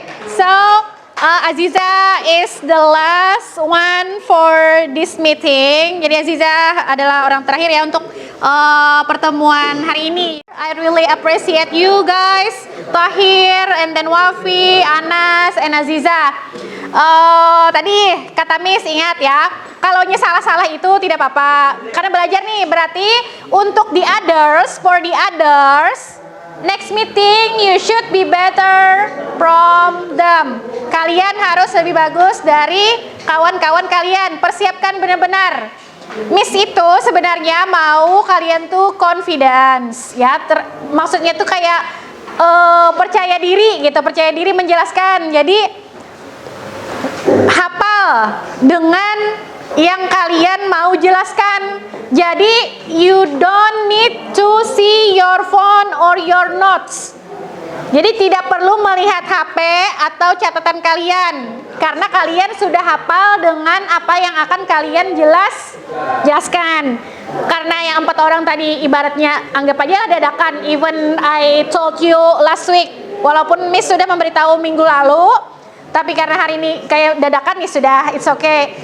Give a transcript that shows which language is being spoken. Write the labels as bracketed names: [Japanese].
[English] So, Aziza is the last one for this meeting. [Indonesian] Jadi Aziza adalah orang terakhir ya untuk pertemuan hari ini. [English] I really appreciate you guys, Tahir, and then Wafi, Anas, and Aziza. [Indonesian] Tadi kata Miss ingat ya, kalau salah-salah itu tidak apa-apa. Karena belajar nih, berarti untuk [English] the others, for the others, next meeting you should be better from them. [Indonesian] Kalian harus lebih bagus dari kawan-kawan kalian. Persiapkan benar-benar. Miss itu sebenarnya mau kalian tuh confidence ya, maksudnya tuh kayak percaya diri gitu, percaya diri menjelaskan. Jadi hafal dengan yang kalian mau jelaskan. Jadi [English] you don't need to see your phone or your notes. [Indonesian] Jadi tidak perlu melihat HP atau catatan kalian, karena kalian sudah hafal dengan apa yang akan kalian jelaskan. Karena yang 4 orang tadi ibaratnya anggap aja dadakan. [English] Even I told you last week, [Indonesian] walaupun Miss sudah memberitahu minggu lalu, tapi karena hari ini kayak dadakan ya sudah, [English] it's okay.